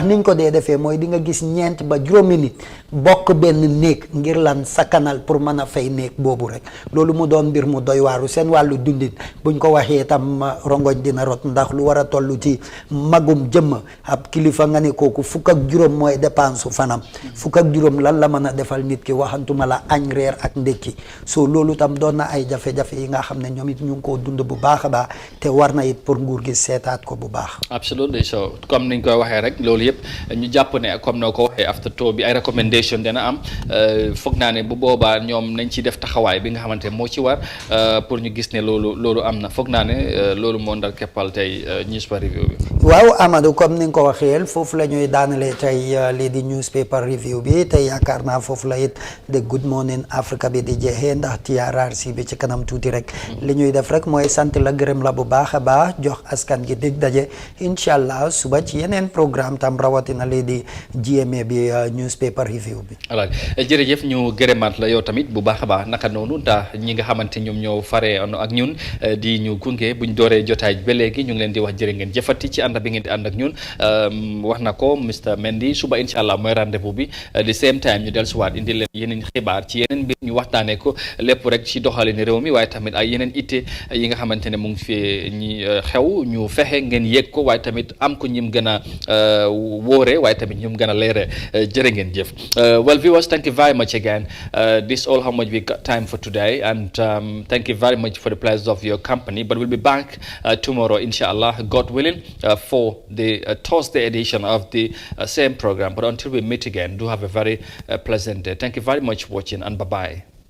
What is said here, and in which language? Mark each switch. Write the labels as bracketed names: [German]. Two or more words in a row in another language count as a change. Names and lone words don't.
[Wolof] niñ ko dee defee mooy di nga gis ñeent ba juróomi nit bokk benn néeg ngir lan sakkanal pour mën a fay néeg boobu rek loolu mu doon mbir mu doy waaru seen wàllu dundin buñ ko waxee tam rongoñ dina rot ndax lu war a toll ci magum jëmm ab kilifa nga ne kooku fukk ak juróom mooy dépense su fanam fukk ak juróom lan la mën a defal nit ki waxantuma la añ reer ak ndékki so loolu tam doon na ay jafe-jafe yi nga xam ne ñoom it ñu ngi koo dund bu baax a baax te war na it pour nguur gi seetaat ko bu baax. [English] absolutely so [Wolof] comme niñ koy waxee rek loolu yëpp ñu jàpp ne comme noo ko waxee after tour bi ay recommendation dana am foog naa ne bu boobaa ñoom nañ ci def taxawaay bi nga xamante ne moo ci war pour ñu gis ne loolu am na foog naa ne loolu moo ndar keppal tey [English] newspaper review [Wolof] bi. waaw Amadou comme ni nga ko waxee foofu la ñuy daanalee tey lii di [English] newspaper review [Wolof] bi te yaakaar naa foofu la it de Good Morning Africa bi di jeexee ndax TRRC bi ci kanam tuuti rek li ñuy def rek mooy sant la gërëm la bu baax a baax jox askan gi dig daje [Arabic] incha allah [Wolof] suba ci yeneen programme tam rawatina lii di GMA bi newspaper review bi. voilà jërëjëf ñu gërëmaat la yow tamit bu baax a baax naka noonu ndax ñi nga xamante ñoom ñoo faree ak ñun di ñu gunge buñ dooree jotaay ba léegi ñu ngi leen di wax jërë ngeen jëfati ci ànd bi ngeen di ànd ak ñun wax na ko Mr Mendy suba [Arabic] incha allah [Wolof] mooy rendez-vous bi [English] the same time [Wolof] ñu dellusiwaat indi leen yeneen xibaar ci yeneen mbir ñu waxtaanee ko lépp rek ci doxalin réew mi waaye tamit ay yeneen itte yi nga xamante ne mu ngi fi ñi xew ñu fexe ngeen yëg ko waaye tamit am ko ñim gën a wóore waaye tamit ñum gën a leere jërë ngeen jëf. [English] Well viewers, thank you very much again. This is all how much we got time for today, and thank you very much for the pleasure of your company, but we'll be back tomorrow inshallah, God willing, for the Thursday edition of the same program. But until we meet again, do have a very pleasant day. Thank you very much for watching, and bye-bye.